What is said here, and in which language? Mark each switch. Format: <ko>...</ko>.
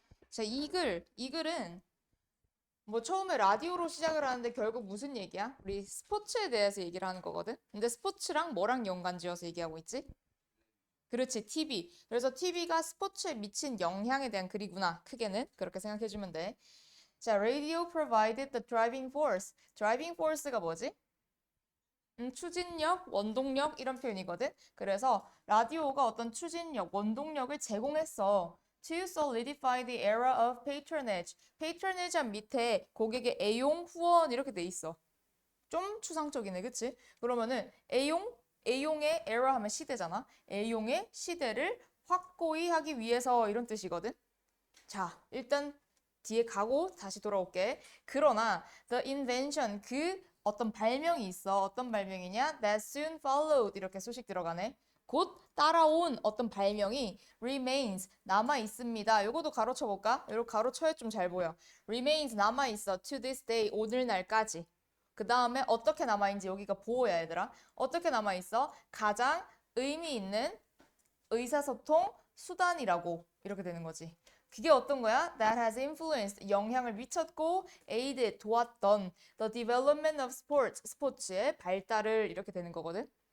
<ko>자, 이 글은 뭐 처음에 라디오로 시작을 하는데 결국 무슨 얘기야? 우리 스포츠에 대해서 얘기를 하는 거거든? 근데 스포츠랑 뭐랑 연관지어서 얘기하고 있지? 그렇지, TV. 그래서 TV가 스포츠에 미친 영향에 대한 글이구나. 크게는 그렇게 생각해주면 돼.</ko> <en>자, radio provided the driving force.</en> <ko>driving force가 뭐지? 추진력, 원동력 이런 표현이거든. 그래서 라디오가 어떤 추진력, 원동력을 제공했어.</ko> <en>To solidify the era of patronage.</en> <ko>patronage 밑에 고객의 애용, 후원 이렇게 돼 있어. 좀 추상적이네, 그치? 그러면은 애용의 era 하면 시대잖아. 애용의 시대를 확고히 하기 위해서 이런 뜻이거든. 자, 일단 뒤에 가고 다시 돌아올게. 그러나</ko> <en>the invention</en> <ko>그 어떤 발명이 있어. 어떤 발명이냐?</ko> <en>That soon followed</en> <ko>이렇게 소식 들어가네. 곧 따라온 어떤 발명이 remains 남아 있습니다. 요거도 가로쳐 볼까? 요거 가로쳐야 좀 잘 보여. remains 남아 있어</ko> <en>to this day</en> <ko>오늘날까지. 그 다음에 어떻게 남아 있는지 여기가 보호야 얘들아. 어떻게 남아 있어? 가장 의미 있는 의사소통 수단이라고 이렇게 되는 거지. 그게 어떤 거야?</ko> <en>That has influenced</en> <ko>영향을 미쳤고 aided 도왔던</ko> <en>the development of sports</en> <ko>스포츠의 발달을 이렇게 되는 거거든.</ko>